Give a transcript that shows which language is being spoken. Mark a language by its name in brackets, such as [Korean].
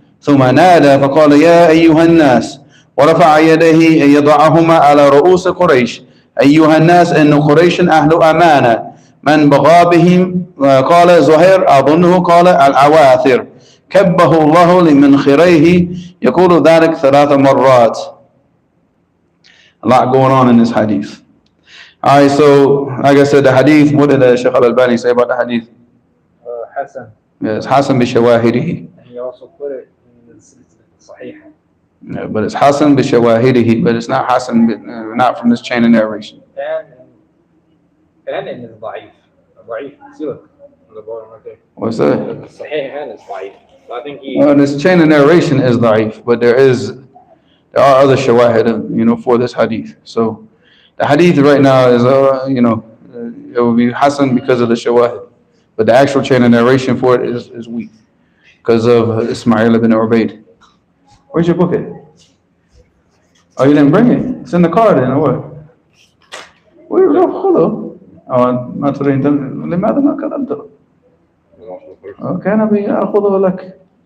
[Arabic] ثم نادى فقال يا أيها الناس ورفع يديه يضعهما على رؤوس قريش أيها الناس إن قريش أهل أمانة من بغى بهم. قال زهير أظنه قال العواثر كبه الله لمنخريه يقول ذلك 3 مرات. [English] A lot going on in this hadith. Alright, so like I said, the hadith, what did Shaykh al-Albani say about the hadith? Hasan. Yes, Hasan bi-shawahidihi. And he also put it in the Sahih. Yeah, but it's Hasan bi-shawahidihi, but it's not Hasan, not from this chain of narration. And is da'if. See, look, on the bottom right there. What's that? The Sahih and is da'if. So I think this chain of narration is da'if, but there are other shawahid, for this hadith. So the hadith right now is, it will be Hasan because of the shawahid, but the actual chain of narration for it is weak because of Ismail ibn Ubaid. Where's your book at? Oh, you didn't bring it? It's in the car then, or what? Where? Hello. [Arabic] ما تريد لماذا ما كلمت له؟ كان بيأخذه لك.